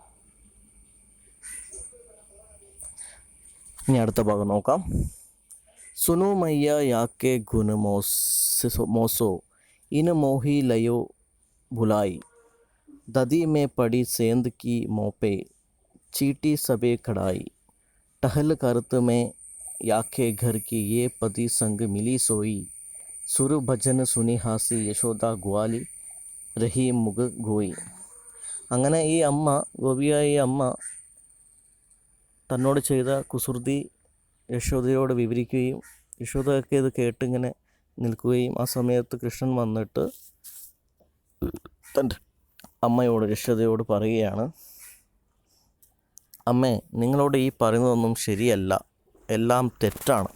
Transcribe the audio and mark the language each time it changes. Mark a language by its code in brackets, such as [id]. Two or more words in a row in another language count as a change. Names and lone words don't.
[ml] ഇനി അടുത്ത ഭാഗം നോക്കാം. [bra] सुनो मैया याके गुन मोसो इन मोही लयो भुलाई ददी में पड़ी सेंध की मोपे चीटी सबे कड़ाई टहल करत में याके घर की ये पति संग मिली सोई सुर भजन सुनी हासी यशोदा ग्वाली रही मुख गोई. [ml] അങ്ങനെ ഈ അമ്മ, ഗോപിയായ ഈ അമ്മ തന്നോട് ചെയ്ത കുസൃതി യശോദയോട് വിവരിക്കുകയും യശോദയൊക്കെ ഇത് കേട്ടിങ്ങനെ നിൽക്കുകയും ആ സമയത്ത് കൃഷ്ണൻ വന്നിട്ട് തൻ്റെ അമ്മയോട്, യശോദയോട് പറയുകയാണ്, അമ്മേ, നിങ്ങളോട് ഈ പറയുന്നതൊന്നും ശരിയല്ല, എല്ലാം തെറ്റാണ്.